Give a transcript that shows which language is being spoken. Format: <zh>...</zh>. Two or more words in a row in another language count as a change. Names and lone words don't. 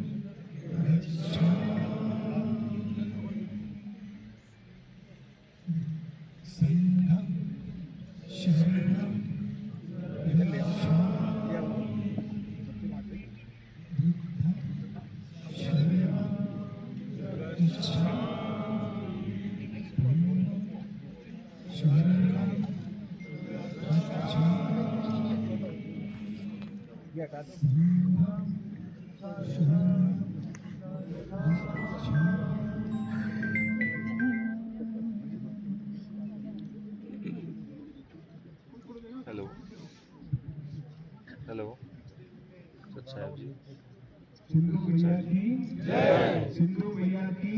<pi>गच्छामि, संघं शरणं गच्छामि, बुद्धं शरणं गच्छामि, धम्मं शरणं गच्छामि, संघं शरणं</pi> <hi>हेलो हेलो सच साहब जी सिंधु मैया की जय, सिंधु मैया की</hi>